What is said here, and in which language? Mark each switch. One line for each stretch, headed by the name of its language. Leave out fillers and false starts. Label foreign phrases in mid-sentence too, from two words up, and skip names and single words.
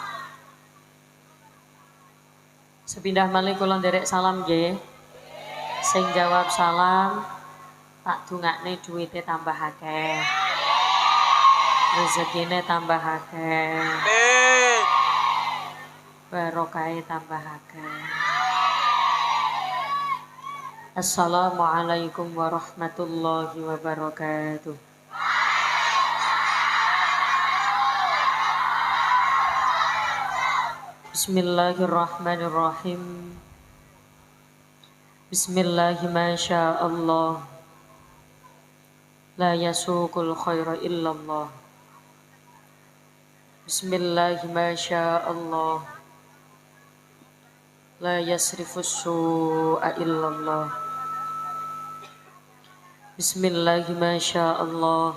Javanese: Sepindah malih kula nderek salam nggih. Sing jawab salam tak dungakne duwite tambah akeh. Rezekine tambah akeh. Barokahe tambah akeh.
Arabic: السلام عليكم ورحمة الله وبركاته. بسم الله الرحمن الرحيم. بسم الله ما شاء الله. لا يسوق الخير إلا الله. بسم الله ما شاء الله. لا يصرف السوء إلا الله. بسم الله ما شاء الله.